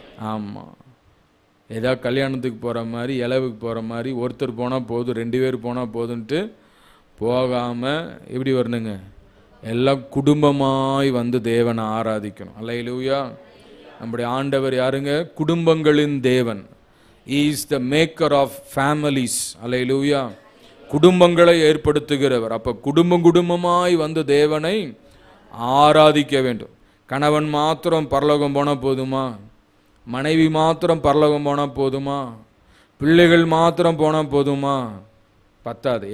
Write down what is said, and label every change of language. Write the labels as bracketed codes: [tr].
[ta] ஆமாம், ஏதாவது கல்யாணத்துக்கு போகிற மாதிரி, இலவுக்கு போகிற மாதிரி ஒருத்தர் போனால் போதும், 2 பேர் போனால் போதுன்ட்டு போகாமல் எப்படி வரணுங்க? எல்லாம் குடும்பமாய் வந்து தேவனை ஆராதிக்கணும். அல்லேலூயா. நம்முடைய ஆண்டவர் யாருங்க? குடும்பங்களின் தேவன். [en] He is the maker of families. [ta] அல்லேலூயா. குடும்பங்களை ஏற்படுத்துகிறவர். அப்போ குடும்பமாய் வந்து தேவனை ஆராதிக்க வேண்டும். கணவன் மாத்திரம் பரலோகம் போனால் போதுமா? மனைவி மாத்திரம் பரலோகம் போனால் போதுமா? பிள்ளைகள் மாத்திரம் போனால் போதுமா? பத்தாது.